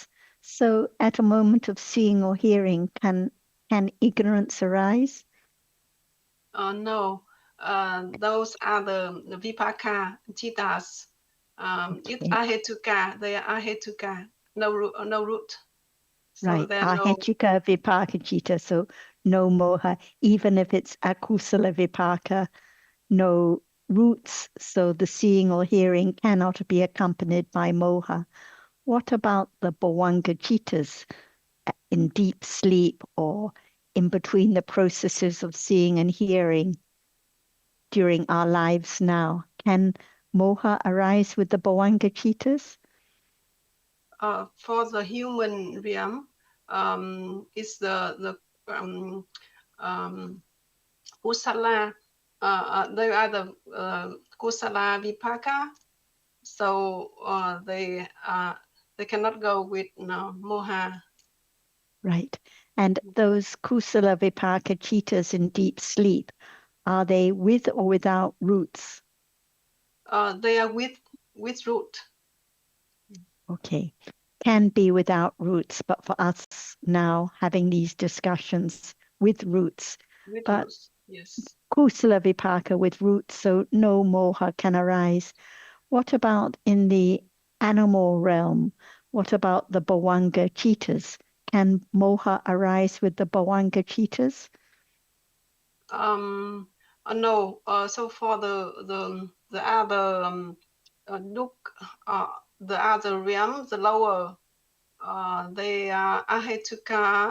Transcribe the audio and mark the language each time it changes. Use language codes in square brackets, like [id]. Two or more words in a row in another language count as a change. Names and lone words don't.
[en] So at a moment of seeing or hearing, can ignorance arise? No, those are the [pi] vipaka citas. [en] It's ahetuka. They are ahetuka. No root. So right. there are no... [pi] Ahetuka vipaka citta. [en] So no [pi] moha, [en] even if it's [pi] akusala vipaka, [en] no roots. So the seeing or hearing cannot be accompanied by moha. What about the [pi] bhavanga cittas [en] in deep sleep or in between the processes of seeing and hearing? during our lives now. Can moha arise with the [pi] bhavanga citas? [en] For the human realm, it's the kusala. They are the [pi] kusala vipaka, [en] so they cannot go with moha. Right. And those [pi] kusala vipaka citas [en] in deep sleep, are they with or without roots? They are with root. Okay. Can be without roots, but for us now having these discussions with roots. With but roots, yes. [pi] Kusala vipaka [en] with roots, so no moha can arise. What about in the animal realm? What about the [pi] bhavanga citas? [en] Can moha arise with the [pi] bhavanga citas? [en] No. So for the other look, the other realm, the lower, they are ahetuka.